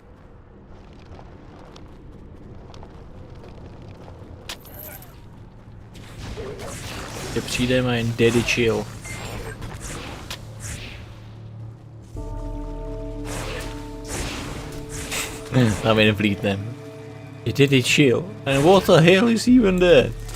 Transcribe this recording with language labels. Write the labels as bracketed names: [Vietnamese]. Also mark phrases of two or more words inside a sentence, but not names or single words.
[Czech] Že přijdeme a jen [English] daddy chill. [Czech] Tam jen vlítnem. [English] Daddy chill. And what the hell is even there?